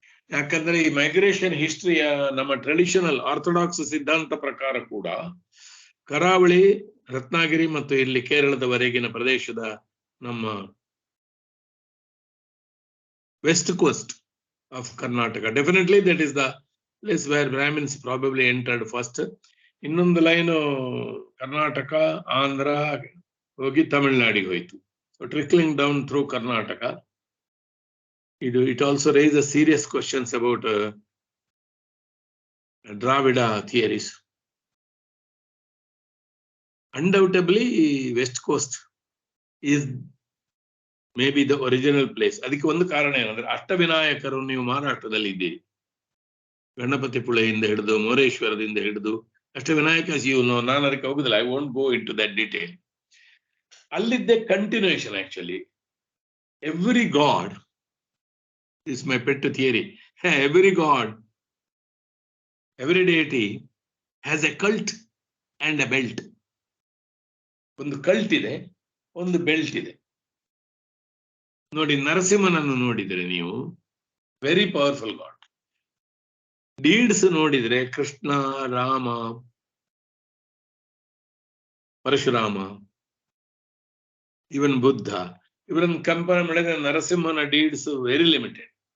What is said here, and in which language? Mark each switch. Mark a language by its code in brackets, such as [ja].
[kn] ಯಾಕಂದ್ರೆ ಈ ಮೈಗ್ರೇಷನ್ ಹಿಸ್ಟ್ರಿಯ ನಮ್ಮ [en] traditional orthodox [kn] ಸಿದ್ಧಾಂತ ಪ್ರಕಾರ ಕೂಡ ಕರಾವಳಿ, ರತ್ನಾಗಿರಿ ಮತ್ತು ಇಲ್ಲಿ ಕೇರಳದವರೆಗಿನ ಪ್ರದೇಶದ ನಮ್ಮ [en] West coast of Karnataka, definitely that is the place where Brahmins probably entered first. [kn] ಇನ್ನೊಂದು ಲೈನು ಕರ್ನಾಟಕ, ಆಂಧ್ರ ಹೋಗಿ ತಮಿಳುನಾಡಿಗೆ ಹೋಯ್ತು. [en] Trickling down through Karnataka. It also raises serious questions about Dravida theories. Undoubtedly, West Coast is maybe the original place. [kn] ಅದಕ್ಕೆ ಒಂದು ಕಾರಣ ಏನಂದ್ರೆ ಅಷ್ಟವಿನಾಯಕರು ನೀವು ಮಹಾರಾಷ್ಟ್ರದಲ್ಲಿ ಇದ್ದೀರಿ. ಗಣಪತಿ ಪುಳೆಯಿಂದ ಹಿಡಿದು ಮೋರೇಶ್ವರದಿಂದ ಹಿಡಿದು ಅಷ್ಟವಿನಾಯಕ ನಾನು ಅದಕ್ಕೆ ಹೋಗುದಿಲ್ಲ. [en] I won't go into that detail. [kn] ಅಲ್ಲಿದ್ದೆ continuation. [en] Actually every god, this is my pet theory, every god, every deity has a cult and a belt. [kn] ಒಂದು ಕಲ್ಟ್ ಇದೆ, ಒಂದು ಬೆಲ್ಟ್ ಇದೆ. ನೋಡಿ, ನರಸಿಂಹನನ್ನು ನೋಡಿದ್ರೆ ನೀವು [en] Very powerful god. [kn] ಡೀಡ್ಸ್ ನೋಡಿದ್ರೆ ಕೃಷ್ಣ, ರಾಮ, ಪರಶುರಾಮ, ಇವನ್ ಬುದ್ಧ, ಇವರನ್ನು compare ಮಾಡಿದ್ರೆ ನರಸಿಂಹನ ಡೀಡ್ಸ್ [en] Very limited.